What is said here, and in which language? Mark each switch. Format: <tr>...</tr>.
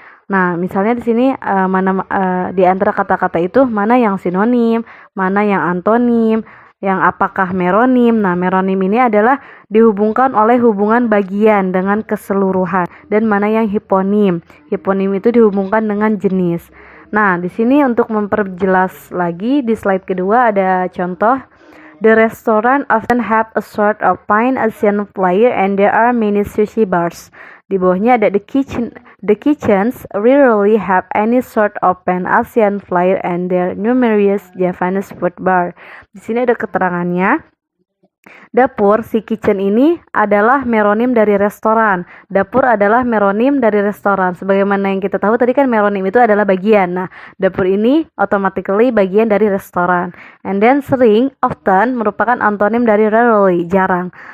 <id>Nah, misalnya di sini di antara kata-kata itu mana yang sinonim, mana yang antonim, yang apakah meronim. Nah, meronim ini adalah dihubungkan oleh hubungan bagian dengan keseluruhan, dan mana yang hiponim. Hiponim itu dihubungkan dengan jenis. Nah, di sini untuk memperjelas lagi di slide kedua ada contoh.</id> <en>The restaurant often have a sort of fine Asian flair and there are many sushi bars.</en> <id>Di bawahnya ada</id> <en>the kitchens rarely have any sort of pan Asian flair and there are numerous Japanese food bar.</en> <id>Di sini ada keterangannya. Dapur, si kitchen ini adalah meronim dari restoran. Dapur adalah meronim dari restoran. Sebagaimana yang kita tahu tadi kan meronim itu adalah bagian. Nah, dapur ini automatically bagian dari restoran.</id> <en>And then</en> <id>sering, often merupakan antonim dari rarely, jarang.</id>